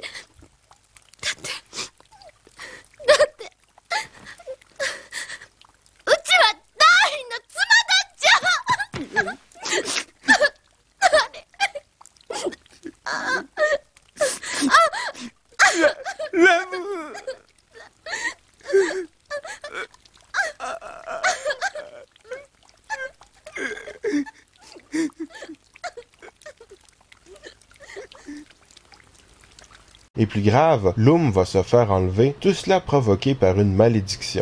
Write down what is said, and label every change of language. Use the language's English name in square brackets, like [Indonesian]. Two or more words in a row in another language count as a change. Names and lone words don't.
[Japanese] だって、うちはダーリンの妻だっちゃ。ラム。 [French] Et plus grave, Lum va se faire enlever, tout cela provoqué par une malédiction.